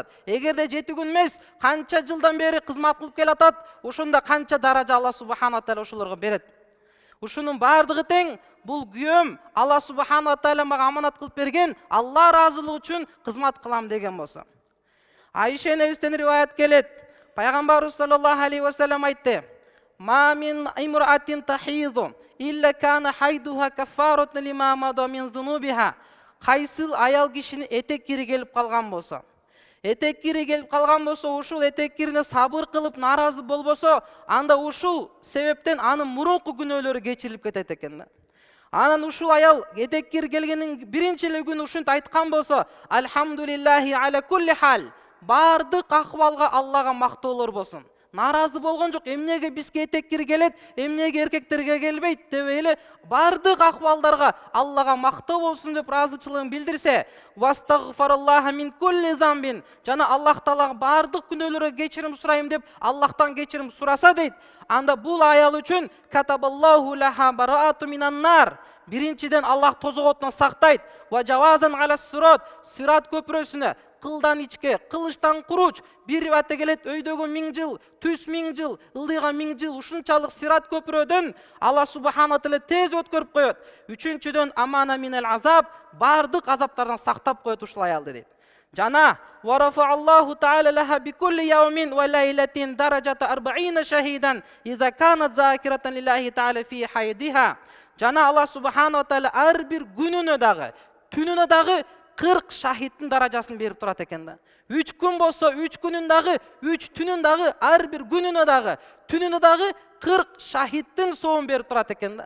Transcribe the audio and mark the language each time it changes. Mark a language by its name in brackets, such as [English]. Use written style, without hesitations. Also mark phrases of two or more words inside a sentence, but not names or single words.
[Kyrgyz] Эгерде 7 күн эмес, канча жылдан бери кызмат кылып келатат, ошондо канча даража Алла субхана таала ошолорго берет. Ушунун бардыгы тең, бул күйөөм Алла субхана таала мага аманат кылып берген, Алла ыраазылыгы үчүн кызмат кылам деген болсо. Айша энебизден риваят келет. [Arabic] Пайгамбарыбыз صلى الله عليه وسلم айтты: "ما من امرأة تحيض إلا كان حيضها كفارة لما مضى من ذنوبها." [Kyrgyz] Кайсыл аял кишини этек кири келип калган болсо, ушул этек кирине сабыр кылып наразы болбосо, анда ушул себептен анын мурунку күнөөлөрү кечирилип кетет экен. Анан ушул аял этек кири келгенин биринчи эле күнү ушинтип айткан болсо, [Arabic] "الحمد لله على كل حال." [Kyrgyz] Бардык акыбалга Аллага мактоолор болсун. Наразы болгон жок, эмнеге бизге этек кири келет, эмнеге эркектерге келбейт деп эле бардык акыбалдарга Аллага мактоо болсун деп ыраазычылыгын билдирсе, [Arabic] "واستغفر الله من كل ذنب." [Kyrgyz] Жана Аллах Таалага бардык күнөөлөргө кечирим сурайм деп Аллахтан кечирим сураса дейт. Анда бул аял үчүн [Arabic] كتب الله لها براءة من النار. [Kyrgyz] Биринчиден Аллах тозоготунан сактайт. [Arabic] وجوازا على الصراط, [Kyrgyz] сират көпүрөсүнө кылдан ичке, кылычтан куруч, бир риваятта келет, өйдөгө 1000 жыл, түс 1000 жыл, ылдыйга 1000 жыл, ушунчалык сират көпүрөдөн Алла субхана таала тез өткөрүп коет. [Arabic] Үчүнчүдөн أمانا من العذاب, [Kyrgyz] бардык азаптардан сактап коет ушул аялды дейт. [Arabic] Жана ورفع الله تعالى لها بكل يوم وليلة درجة 40 شهيدا إذا كانت ذاكرة لله تعالى في حيضها. [Kyrgyz] Жана Алла субхана таала ар бир күнүнө дагы, түнүнө дагы 40 шахидтин даражасын берип турат экен да. 3 күн болсо 3 күнүн дагы, 3 түнүн дагы, ар бир күнүнө дагы, түнүнө дагы 40 шахидтин соон берип турат экен да.